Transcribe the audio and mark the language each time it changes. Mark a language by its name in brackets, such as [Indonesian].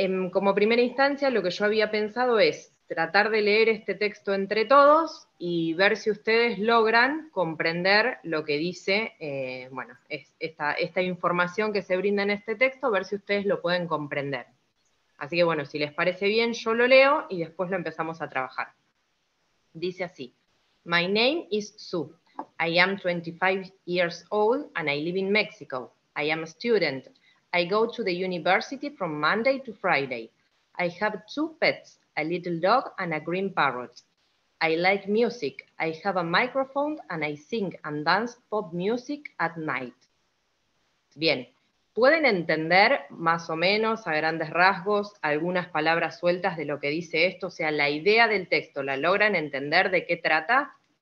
[Spanish] Como primera instancia, lo que yo había pensado es tratar de leer este texto entre todos y ver si ustedes logran comprender lo que dice, esta información que se brinda en este texto, ver si ustedes lo pueden comprender. Así que bueno, si les parece bien, yo lo leo y después lo empezamos a trabajar. Dice así: [English] My name is Sue. I am 25 years old and I live in Mexico. I am a student. I go to the university from Monday to Friday. I have 2 pets, a little dog and a green parrot. I like music. I have a microphone and I sing and dance pop music at night. [Spanish] Bien, ¿pueden entender más o menos a grandes rasgos algunas palabras sueltas de lo que dice esto? O sea, la idea del texto, ¿la logran entender de qué trata?